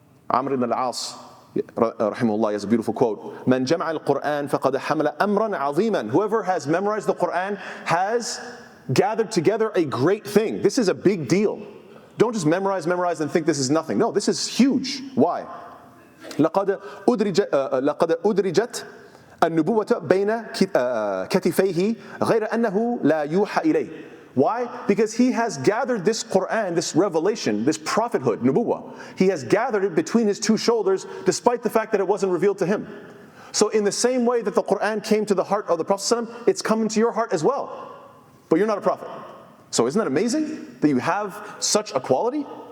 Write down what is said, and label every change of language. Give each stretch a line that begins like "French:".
English: Amr ibn al-As, rahimahullah, has a beautiful quote.
Arabic: Man jama'a al-Qur'an faqad hamala amran aziman.
English: Whoever has memorized the Qur'an has gathered together a great thing. This is a big deal. Don't just memorize and think this is nothing. No, this is huge. Why?
Arabic: لقد أدرجت النبوة بين كتفيه غير أنه لا يوحى إليه.
English: Why? Because he has gathered this Qur'an, this revelation, this prophethood, nubuwah. He has gathered it between his two shoulders, despite the fact that it wasn't revealed to him. So in the same way that the Qur'an came to the heart of the Prophet ﷺ, it's coming to your heart as well. But you're not a prophet. So isn't that amazing that you have such a quality?